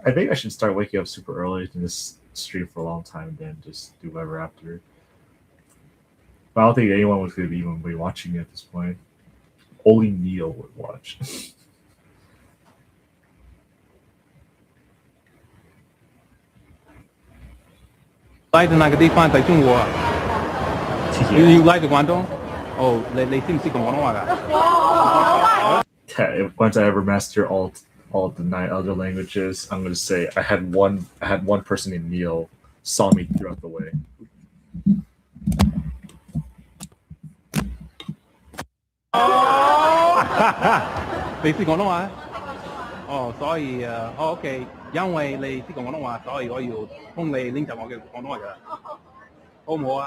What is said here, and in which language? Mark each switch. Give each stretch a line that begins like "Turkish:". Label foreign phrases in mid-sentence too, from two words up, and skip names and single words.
English: I think I should start waking up super early and just stream for a long time and then just do whatever after. But I don't think anyone was going to even be watching it at this point. Only Neil would watch.
Cantonese: like 哪個地方最中意啊？你 like 廣東？哦，你識唔識講廣東話㗎？
English: Once I ever master all the 9 other languages, I'm going to say I had one person named Neil saw me throughout the way.
Cantonese: 你識廣東話？哦，所以OK， 因為你識講廣東話，所以我要幫你練習我嘅廣東話㗎，好唔好啊？